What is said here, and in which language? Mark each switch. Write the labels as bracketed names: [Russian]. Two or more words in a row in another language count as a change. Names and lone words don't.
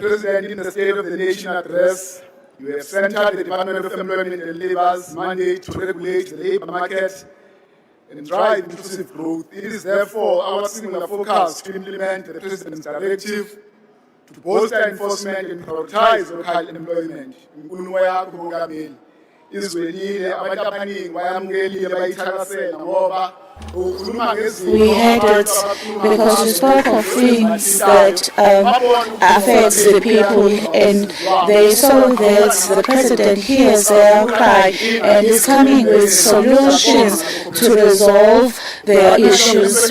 [English] President, in the State of the Nation address, you have centered the Department of Employment and Labour's mandate to regulate the labour market and drive inclusive growth. It is therefore our singular focus to implement the President's directive to bolster enforcement and prioritize local employment. [Zulu] Inkulumo yakho Mongameli izwelile abantu abaningi bayamkelile bayithakasela ngoba [English] we had it because we spoke of things that affect the people, and they saw that the President hears their cry and is coming with solutions to resolve their issues.